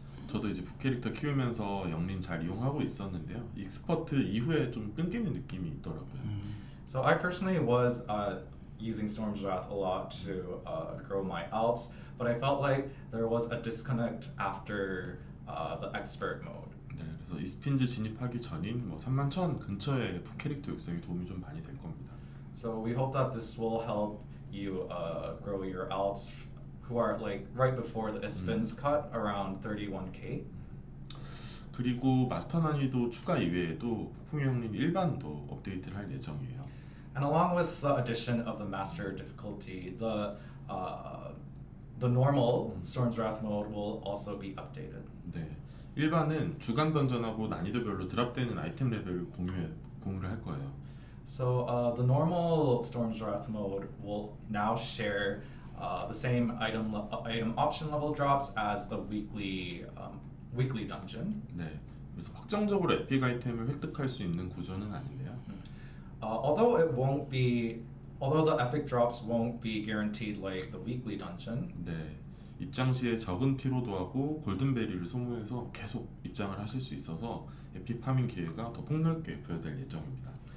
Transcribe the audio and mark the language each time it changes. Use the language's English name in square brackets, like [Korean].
[Korean] 저도 이제 북캐릭터 키우면서 영린 잘 이용하고 있었는데요. 익스퍼트 이후에 좀 끊기는 느낌이 있더라고요. [English] So I personally was using Storm's Wrath a lot to grow my alts, but I felt like there was a disconnect after the expert mode. [Korean] 네, 그래서 이스핀즈 진입하기 전인 뭐 31,000 근처의 북캐릭터 육성에 도움이 좀 많이 될 겁니다. [English] So we hope that this will help you grow your alts who are like right before the Ispin's cut around 31k. [Korean] 그리고 마스터 난이도 추가 이외에도 폭풍의 형님 일반도 업데이트를 할 예정이에요. [English] And along with the addition of the master difficulty, the normal Storm's Wrath mode will also be updated. [Korean] 네, 일반은 주간 던전하고 난이도별로 드랍되는 아이템 레벨을 공유를 할 거예요. [English] So the normal Storm's Wrath mode will now share the same item option level drops as the weekly dungeon. [Korean] 네, 그래서 확정적으로 에픽 아이템을 획득할 수 있는 구조는 아닌데요. [English] Although the epic drops won't be guaranteed like the weekly dungeon. [Korean] 네, 입장 시에 적은 피로도하고 골든베리를 소모해서 계속 입장을 하실 수 있어서 에픽 파밍 기회가 더 폭넓게 부여될 예정입니다.